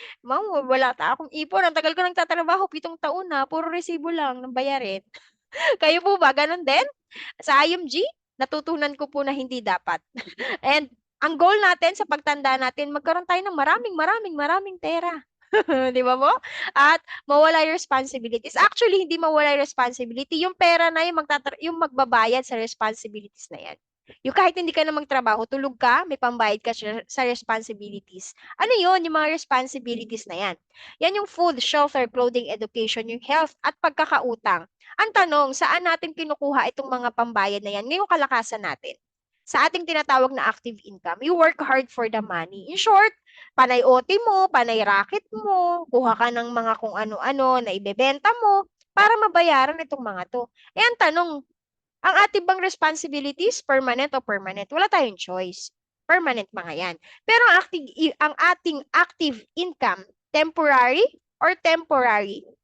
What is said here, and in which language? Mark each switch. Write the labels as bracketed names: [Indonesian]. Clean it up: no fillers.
[Filipino] Ma'am, wala ta akong ipon. Ang tagal ko nagtatrabaho, 7 taon na. Puro resibo lang ng bayarin. Kayo po ba? Ganon din? Sa IMG, natutunan ko po na hindi dapat. And ang goal natin sa pagtanda natin, magkaroon tayo ng maraming pera. Di ba po? At mawala yung responsibilities. Actually, hindi mawala yung responsibility. Yung pera na yung magbabayad sa responsibilities na yan. Yung kahit hindi ka na magtrabaho, tulog ka, may pambayad ka sa responsibilities. Ano yun? Yung mga responsibilities na yan. Yan yung [English] food, shelter, clothing, education, [Filipino] yung health, at pagkakautang. Ang tanong, saan natin kinukuha itong mga pambayad na yan ngayong kalakasan natin? Sa ating tinatawag na [English] active income, you work hard for the money. [Filipino] In short, panay OT mo, panay racket mo, kuha ka ng mga kung ano-ano na ibebenta mo para mabayaran itong mga to. Eh ang tanong, ang ating bang responsibilities, permanent o permanent? Wala tayong choice. Permanent mga yan. Pero ang ating active income, [English] temporary or temporary?